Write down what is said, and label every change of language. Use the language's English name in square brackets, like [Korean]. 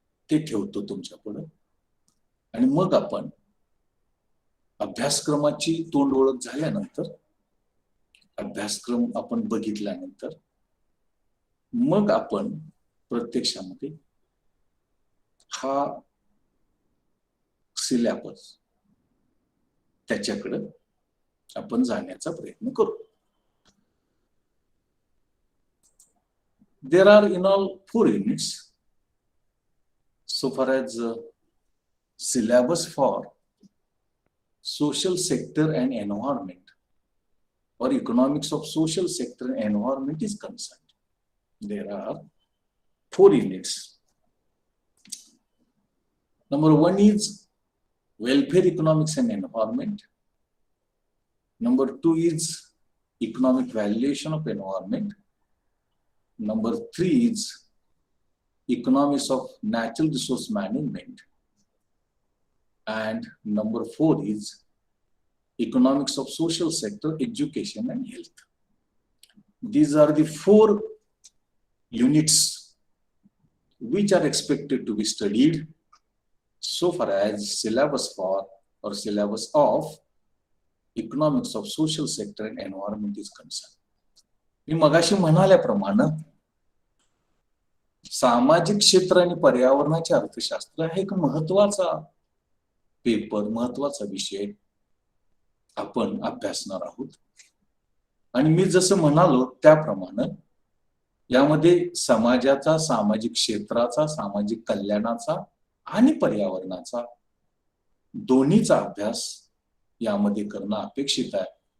[Marathi] ते ठेवतो तुमच्या पुढे, आणि मग आपण अभ्यासक्रमाची तोंड ओळख झाल्यानंतर, अभ्यासक्रम आपण बघितल्यानंतर, मग आपण प्रत्यक्षामध्ये हा सिलेबस त्याच्याकडे आपण जाण्याचा प्रयत्न करू. [English] There are in all 4 units so far as syllabus for social sector and environment or economics of social sector and environment is concerned. There are 4 units. Number 1 is welfare economics and environment. Number 2 is economic valuation of environment. Number 3 is economics of natural resource management. And number 4 is economics of social sector, education and health. These are the 4 units which are expected to be studied so far as syllabus for or syllabus of economics of social sector and environment is concerned. [Marathi] मी मगाशी म्हणाल्याप्रमाणे सामाजिक क्षेत्र आणि पर्यावरणाचे अर्थशास्त्र हा एक महत्वाचा paper, महत्वाचा विषय आपण अभ्यासणार आहोत. आणि मी जसं म्हणालो त्याप्रमाणे यामध्ये समाजाचा, सामाजिक क्षेत्राचा, सामाजिक कल्याणाचा आणि पर्यावरणाचा दोन्हीचा अभ्यास यामध्ये करणं अपेक्षित आहे.